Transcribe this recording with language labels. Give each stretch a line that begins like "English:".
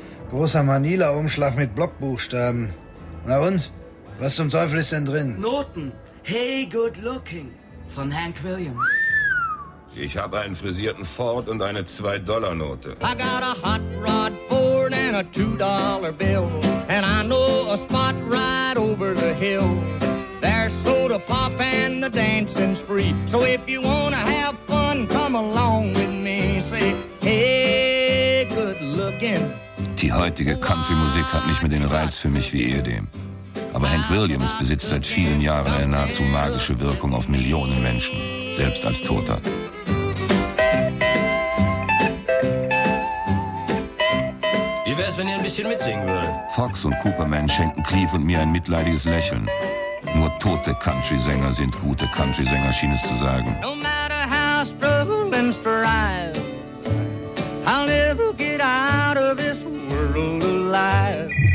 German: Großer Manila-Umschlag mit Blockbuchstaben. Na und? Was zum Teufel ist denn drin? Noten.
English: Hey, good looking.
German: Von Hank Williams. Ich habe einen frisierten Ford und eine 2-Dollar-Note.
English: I got a hot rod Ford and a 2-Dollar bill. And I know a spot right over the hill. There's soda pop and the dancing spree. So if you wanna have fun. and come along with me. Say, hey, good looking.
German: Die heutige Country-Musik hat nicht mehr den Reiz für mich wie ehedem. Aber Hank Williams besitzt seit vielen Jahren eine nahezu magische Wirkung auf Millionen Menschen, selbst als Toter. Wie wär's, wenn ihr ein bisschen mitsingen würdet? Fox und Cooperman schenken Cleve und mir ein mitleidiges Lächeln. Nur tote Country-Sänger sind gute Country-Sänger, schien es zu sagen.
English: No matter how struggle and strive, I'll never get out of this world alive.